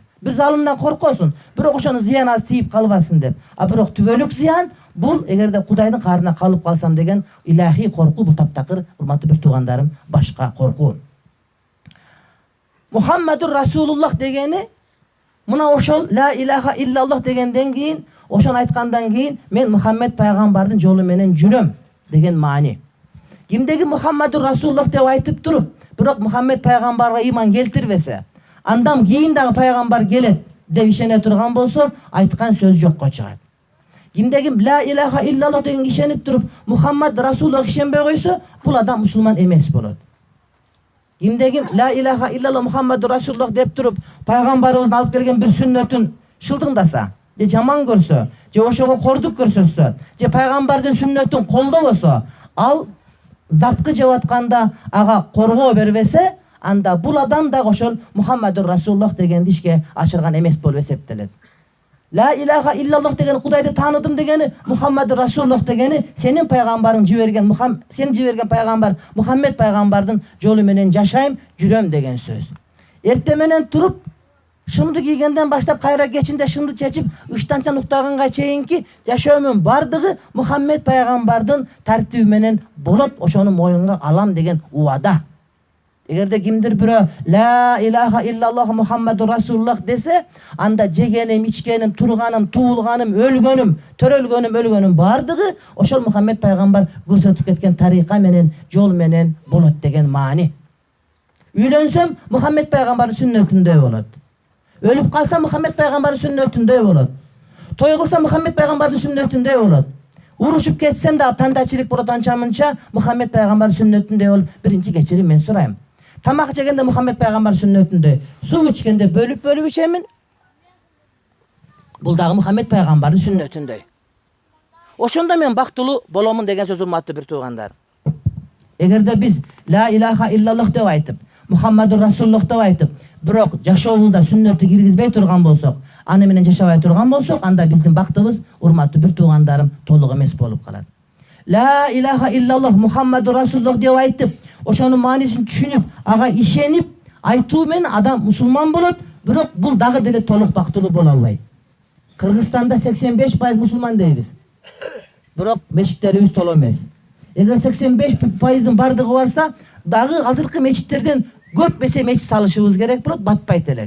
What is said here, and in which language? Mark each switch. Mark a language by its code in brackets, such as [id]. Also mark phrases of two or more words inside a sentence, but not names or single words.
[ky] Бир залымдан коркосун, бирок ошонун зыяны аз тийип калбасын деп. А бирок түбөлүк зыян бул эгерде Кудайдын каарына калып калсам деген илахий коркуу, бул таптакыр, урматтуу бир туугандарым, башка коркуу. [ar] محمد رسول الله [ky] дегени мына ошол [ar] لا إله إلا الله [ky] дегенден кийин, ошону айткандан кийин мен Мухаммед пайгамбардын жолу менен жүрөм деген маани. Кимдеги [ar] محمد رسول الله [ky] деп айтып туруп, бирок Мухаммед пайгамбарга иман келтирбесе, андан кийин дагы пайгамбар келет деп ишене турган болсо, айткан сөз жокко чыгат. Кимдеги [ar] لا إله إلا الله [ky] деген ишенип туруп, [ar] محمد رسول الله [ky] ишенбей койсо, бул адам мусулман эмес болот. Кимдеги [ar] لا إله إلا الله محمد رسول الله [ky] деп туруп, пайгамбарыбыздын алып келген бир сүннөтүн шылдыңдаса, же жаман көрсө, же ошого кордук көрсөтсө, же пайгамбардын сүннөтүн колдобосо, ал заткы жеп атканда ага коргоо бербесе, анда бул адам да ошол [ar] محمد رسول الله [ky] дегенди ишке ашырган эмес болуп эсептелет. [ar] لا إله إلا الله [ky] деген Кудайды тааныдым дегени, [ar] محمد رسول الله [ky] дегени сенин пайгамбарың жиберген, сен жиберген пайгамбар Мухаммед пайгамбардын жолу менен жашайм, жүрөм деген сөз. Эрте менен туруп, шымды кийгенден баштап кайра кечинде шымды чечип, ыштанчан уктаганга чейинки жашоомдун бардыгы Мухаммед пайгамбардын тартиби менен болот, ошону моюнга алам деген убада. Эгерде кимдир бирөө [ar] لا إله إلا الله محمد رسول الله [ky] десе, анда жегеним, ичкеним, турганым, туулганым, өлгөнүм бардыгы ошол Мухаммед пайгамбар көрсөтүп кеткен тарыйка менен, жол менен болот деген маани. Үйлөнсөм Мухаммед пайгамбардын сүннөтүндөй болот. Өлүп калсам Мухаммед пайгамбардын сүннөтүндөй болот. Той кылсам Мухаммед пайгамбардын сүннөтүндөй болот. Урушуп кетсем да пандачылык болот анча-мынча, Мухаммед пайгамбардын сүннөтүндөй болуп, биринчи кечирим мен сурайм. Тамак жегенде Мухаммед пайгамбар сүннөтүндөй, суу ичкенде бөлүп ичемин. Бул дагы Мухаммед пайгамбардын сүннөтүндөй. Ошондо мен бактылуу боломун деген сөз, урматтуу бир туугандар. Эгерде биз [ar] لا إله إلا الله [ky] деп айтып, [ar] محمد رسول الله [ky] деп айтып, бирок жашообузда сүннөттү киргизбей турган болсок, аны менен жашабай турган болсок, анда биздин бактыбыз, урматтуу бир туугандарым, толук эмес болуп калат. [ar] لا إله إلا الله محمد رسول الله [ky] деп айтып, ошонун маанисин түшүнүп, ага ишенип айтуу менен адам мусулман болот, бирок бул дагы деле толук бактылуу боло албайт. Кыргызстанда 85% мусулман дейбиз. Бирок мечиттерибиз толо эмес. Эгер 85%дын бардыгы барса, дагы азыркы мечиттерден көп эсе мечит салышыбыз керек болот, батпайт элек.